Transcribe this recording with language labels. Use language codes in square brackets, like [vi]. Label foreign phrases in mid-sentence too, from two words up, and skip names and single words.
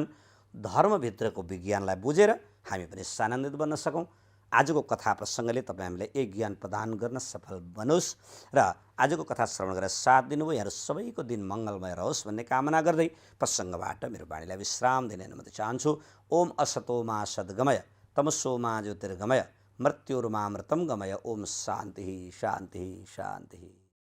[ne] धर्मभित्रको विज्ञानलाई बुझेर हामी पनि सानन्दित बन्न सकौँ। आजको कथा प्रसङ्गले तपाईँ हामीलाई एक ज्ञान प्रदान गर्न सफल बनोस् र आजको कथा श्रवण गरेर साथ दिनुभयो। यहाँहरू सबैको दिन मङ्गलमय रहोस् भन्ने कामना गर्दै प्रसङ्गबाट मेरो वाणीलाई विश्राम दिने अनुमति चाहन्छु। [sa] ओम असतो मा सद्गमय तमसो मा ज्योतिर्गमय मृत्युर्मामृतं गमय। ओम शान्ति शान्ति शान्ति।